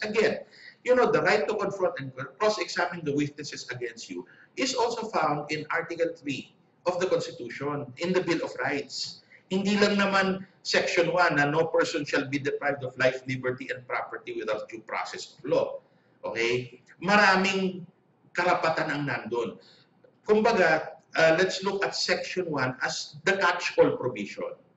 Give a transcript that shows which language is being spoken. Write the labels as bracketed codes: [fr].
[en] Again, you know, the right to confront and cross-examine the witnesses against you is also found in Article 3 of the Constitution, in the Bill of Rights. [tl] Hindi lang naman Section 1 na [en] no person shall be deprived of life, liberty, and property without due process of law. Okay? [tl] Maraming karapatan ang nandun. Kumbaga, [en] let's look at Section 1 as the catch-all provision.